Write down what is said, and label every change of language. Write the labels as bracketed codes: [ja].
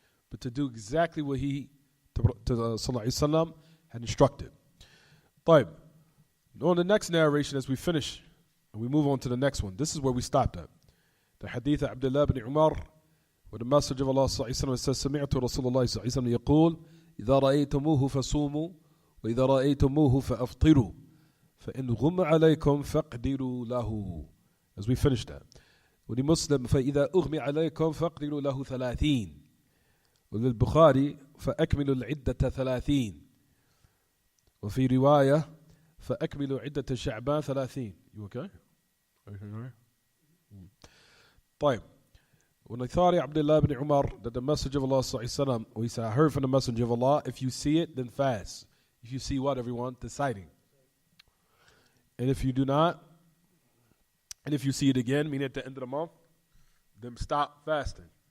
[en] But to do exactly what He had instructed. [ar] طيب. [en] On the next narration, as we finish, and we move on to the next one, this is where we stopped at. The hadith of Abdullah ibn Umar, where the Messenger of Allah says, [ar] سمعت رسول الله صلى الله عليه وسلم يقول إذا رأيتموه فصوموا وإذا رأيتموه فأفطروا فإن غم عليكم فاقدروا له. [en] As we finish that. [ar] ولمسلم فإذا أغمي عليكم فاقدروا له 30. وللبخاري فأكملوا العدة 30. وفي رواية فأكملوا عدة شعبان 30. [en] You okay? [ar] طيب. [en] When I thought of Abdullah ibn Umar that the Messenger of Allah sallallahu he said, I heard from the Messenger of Allah, if you see it, then fast. If you see what, everyone? The sighting. And if you do not, and if you see it again, meaning at the end of the month, then stop fasting.